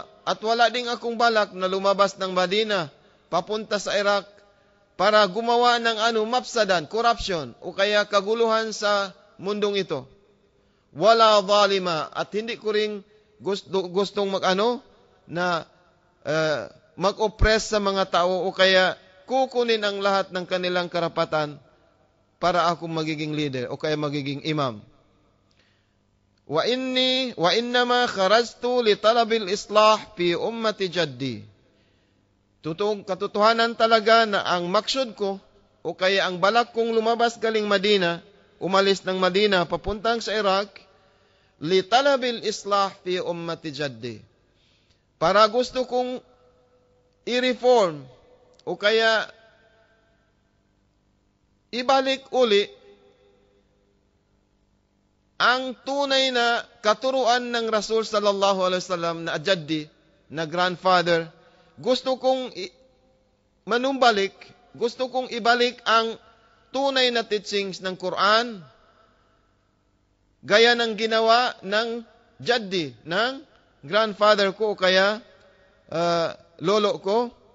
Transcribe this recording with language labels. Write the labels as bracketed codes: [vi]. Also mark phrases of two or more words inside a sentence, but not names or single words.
[tl] At wala ding akong balak na lumabas ng Madina, papunta sa Iraq, para gumawa ng mafsadan, corruption, o kaya kaguluhan sa mundong ito. [ar] ولا ظالما. [tl] At hindi ko ring gustong mag-oppress sa mga tao o kaya kukunin ang lahat ng kanilang karapatan para ako magiging leader o kaya magiging imam. [ar] وإنما خرجت لطلب الإصلاح في أمة جدي. [tl] Katotohanan talaga na ang maksud ko o kaya ang balak kong lumabas galing Madina, umalis ng Madina papuntang sa Iraq, [ar] لطلب الإصلاح في أمة جدي. [tl] Para gusto kong i-reform o kaya ibalik uli ang tunay na katuruan ng Rasul [ar] صلى الله عليه وسلم [tl] na jaddi, na grandfather, gusto kong manumbalik, gusto kong ibalik ang tunay na teachings ng Quran, gaya ng ginawa ng jaddi, ng grandfather ko o kaya lolo ko.